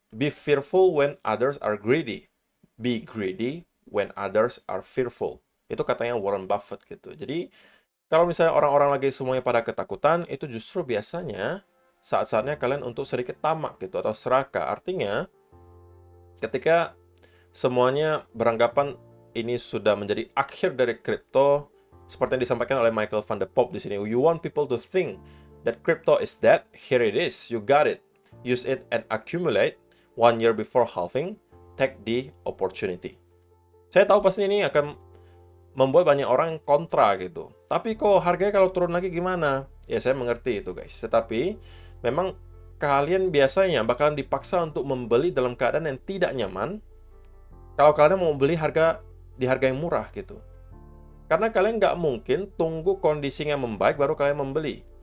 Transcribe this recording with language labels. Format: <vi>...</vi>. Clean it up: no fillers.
<en>Be fearful when others are greedy. Be greedy when others are fearful.</en> <id>Itu katanya Warren Buffett gitu. Jadi, kalau misalnya orang-orang lagi semuanya pada ketakutan, itu justru biasanya saat-saatnya kalian untuk sedikit tamak gitu, atau serakah. Artinya, ketika semuanya beranggapan ini sudah menjadi akhir dari kripto, seperti yang disampaikan oleh Michael van de Poppe di sini.</id> <en>You want people to think that crypto is dead? Here it is. You got it. Use it and accumulate 1 year before halving. Take the opportunity.</en> <id>Saya tahu pasti ini akan membuat banyak orang kontra gitu. Tapi kok harganya kalau turun lagi gimana? Ya saya mengerti itu guys. Tetapi memang kalian biasanya bakalan dipaksa untuk membeli dalam keadaan yang tidak nyaman. Kalau kalian mau beli di harga yang murah gitu. Karena kalian nggak mungkin tunggu kondisinya membaik baru kalian membeli.</id>